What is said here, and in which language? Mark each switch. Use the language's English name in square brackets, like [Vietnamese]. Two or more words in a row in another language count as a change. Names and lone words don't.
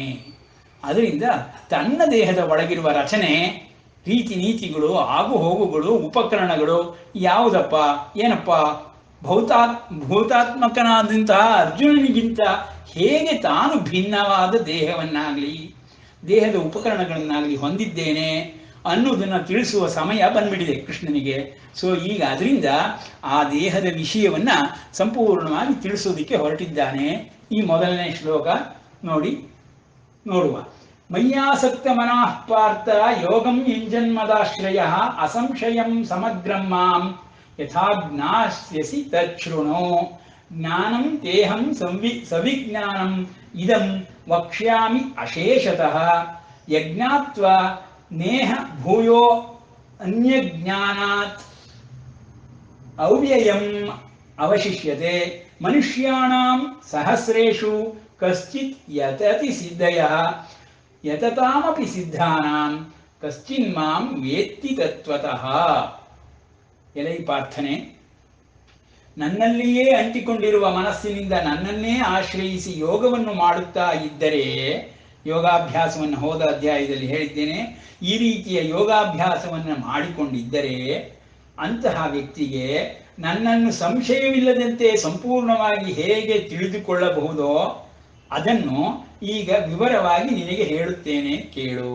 [Kannada] ಅದರಿಂದ ತನ್ನ ದೇಹದ ಒಳಗಿರುವ ರಚನೆ, ರೀತಿ ನೀತಿಗಳು, ಆಗು ಹೋಗುಗಳು, ಉಪಕರಣಗಳು ಯಾವುದಪ್ಪ ಏನಪ್ಪ, ಭೂತಾತ್ಮಕನಾದಂತಹ ಅರ್ಜುನನಿಗಿಂತ ಹೇಗೆ ತಾನು ಭಿನ್ನವಾದ ದೇಹವನ್ನಾಗಲಿ ದೇಹದ ಉಪಕರಣಗಳನ್ನಾಗಲಿ ಹೊಂದಿದ್ದೇನೆ ಅನ್ನೋದನ್ನು ತಿಳಿಸುವ ಸಮಯ ಬಂದ್ಬಿಟ್ಟಿದೆ ಕೃಷ್ಣನಿಗೆ. ಸೊ ಈಗ ಅದರಿಂದ ಆ ದೇಹದ ವಿಷಯವನ್ನ ಸಂಪೂರ್ಣವಾಗಿ ತಿಳಿಸೋದಕ್ಕೆ ಹೊರಟಿದ್ದಾನೆ ಈ ಮೊದಲನೇ ಶ್ಲೋಕ ನೋಡುವ. [Sanskrit] ಮಯ್ಯಾಸಕ್ತ ಮನಃ ಪಾರ್ಥ ಯೋಗಂ ಯುಂಜನ್ಮದಾಶ್ರಯ ಅಸಂಶಯಂ ಸಮಗ್ರಂ ಮಾಂ ಯಥಾ ಜ್ಞಾಸ್ಯಸಿ ತಚ್ಛೃಣು. ಜ್ಞಾನಂ ತೇಹಂ ಸವಿಜ್ಞಾನಂ ಇದಂ ವಕ್ಷ್ಯಾಮಿ ಅಶೇಷತಃ. ಯಜ್ಞಾತ್ವಾ ನೇಹ ಭೂಯೋ ಅನ್ಯಜ್ಞಾನಾತ್ ಅವ್ಯಯಂ ಅವಶಿಷ್ಯತೆ. ಮನುಷ್ಯಾಣಾಂ ಸಹಸ್ರೇಷು ಕಶ್ಚಿತ್ ಯತತಿ ಸಿದ್ಧಯಃ ಯತತಾಮಪಿ ಸಿದ್ಧಾನಾಂ ಕಶ್ಚಿನ್ ಮಾಂ ವೇತ್ತಿ ತತ್ವತಃ. [Kannada] ಎಲೈ ಪಾರ್ಥನೆ, ನನ್ನಲ್ಲಿಯೇ ಅಂಟಿಕೊಂಡಿರುವ ಮನಸ್ಸಿನಿಂದ ನನ್ನನ್ನೇ ಆಶ್ರಯಿಸಿ ಯೋಗವನ್ನು ಮಾಡುತ್ತಾ ಇದ್ದರೆ, ಯೋಗಾಭ್ಯಾಸವನ್ನು ಹೋದ ಅಧ್ಯಾಯದಲ್ಲಿ ಹೇಳಿದ್ದೇನೆ, ಈ ರೀತಿಯ ಯೋಗಾಭ್ಯಾಸವನ್ನು ಮಾಡಿಕೊಂಡಿದ್ದರೆ ಅಂತಹ ವ್ಯಕ್ತಿಗೆ ನನ್ನನ್ನು ಸಂಶಯವಿಲ್ಲದಂತೆ ಸಂಪೂರ್ಣವಾಗಿ ಹೇಗೆ ತಿಳಿದುಕೊಳ್ಳಬಹುದೋ ಅದನ್ನು ಈಗ ವಿವರವಾಗಿ ನಿನಗೆ ಹೇಳುತ್ತೇನೆ ಕೇಳು.